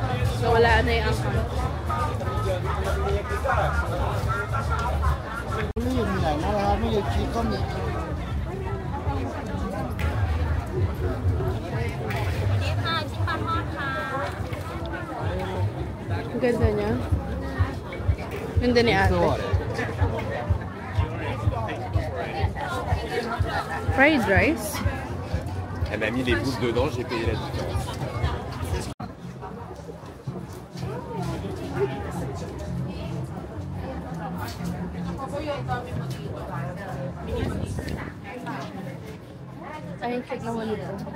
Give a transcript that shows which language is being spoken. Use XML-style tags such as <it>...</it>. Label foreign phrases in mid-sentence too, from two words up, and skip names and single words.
<tl>Nawala na yung angka. Ang ganda niya. Ganda ni ate.</tl> <en>Fried rice.</en> <fr>Elle m'a mis les boules dedans, j'ai payé la différence.</fr> <tl>Ay, check naman ito.</tl>